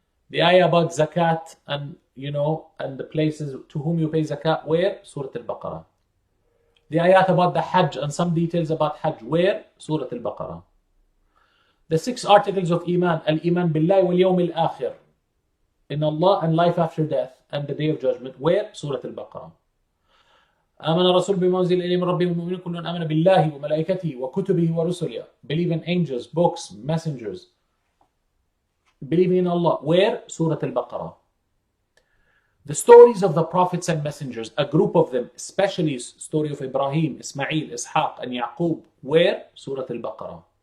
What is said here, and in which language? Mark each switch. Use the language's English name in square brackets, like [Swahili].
[English] The ayah about zakat and and the places to whom you pay zakat, where? Surah Al-Baqarah. The ayat about the Hajj and some details about Hajj, where? Surah Al-Baqarah. The 6 articles of Iman, [Arabic] Al-Iman Billahi wal Yawm Al-Akhir, [English] in Allah and life after death and the day of judgment, where? Surah Al-Baqarah. [Arabic] آمن الرسول بما أنزل إليه من ربه والمؤمنون كل آمن بالله وملائكته وكتبه ورسله. [English] Believe in angels, books, messengers. Believing in Allah, where? Surah Al-Baqarah. The stories of the prophets and messengers, a group of them, especially story of Ibrahim, Ismail, Ishaq and Yaqub, where? Surah Al-Baqarah.